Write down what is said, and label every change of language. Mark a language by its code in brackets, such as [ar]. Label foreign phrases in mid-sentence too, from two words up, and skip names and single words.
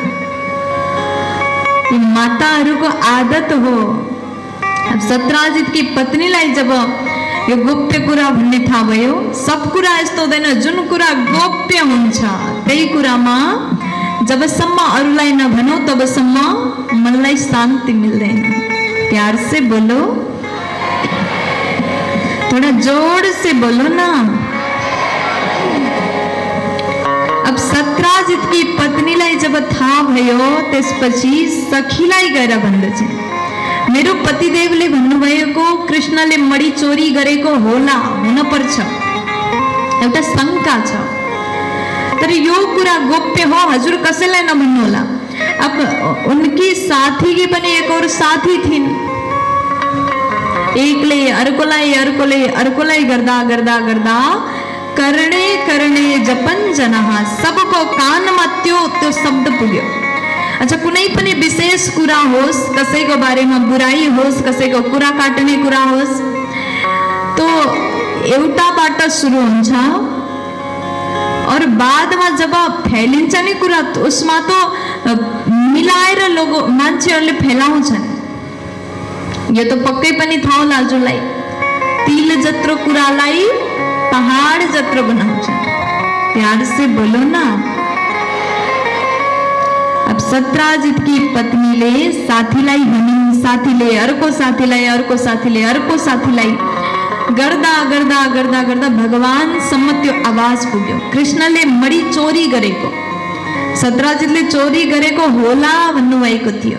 [ne] यो माताहरूको आदत हो। अब सत्राजितकी पत्नीलाई जब यो गोप्य कुरा भन्ने थाहा भयो, सब कुरा यस्तो हुँदैन, जुन कुरा गोप्य हुन्छ त्यही कुरामा जबसम्म अरूलाई नभनौ तबसम्म मनलाई शान्ति मिल्दैन। [hi] प्यार से बोलो, थोड़ा जोर से बोलो ना। [ne] अब सत्राजितकी पत्नीलाई जब थाहा भयो त्यसपछि सखीलाई गएर भन्दछन्, मेरो पतिदेवले भन्नुभएको कृष्णले मडी चोरी गरेको होला, हुनपर्छ, एउटा शंका छ, तर यो कुरा गोप्य हो, हजुर कसैलाई नभन्नु होला। अब [hi] उनकी साथी की [ne] पनि [hi] एक और साथी [ne] थिइन्, एकले अर्कोलाई गर्दा करणे जपन जनः, सबको कानमा त्यो शब्द पुग्यो। अच्छा, कुनै पनि विशेष कुरा होस्, कसैको बारेमा बुराई होस्, कसैको कुरा काट्ने कुरा होस्, तो एउटाबाट सुरु हुन्छ और बादमा जब फैलिन्छ नि कुरा, उसमा तो मिलाएर मान्छेहरूले फैलाउँछन्। यो त पक्कै पनि थाहा होला हजुरलाई, तिल जत्रो कुरालाई पहाड जत्रो बनाउँछन्। [hi] प्यार से बोलो ना। [ne] अब सत्राजितकी पत्नीले साथीलाई भनिन्, साथीले अर्को साथीलाई गर्दा भगवानसम्म त्यो आवाज पुग्यो। कृष्णले मडी चोरी गरेको, सत्राजितले चोरी गरेको होला भन्नुभएको थियो।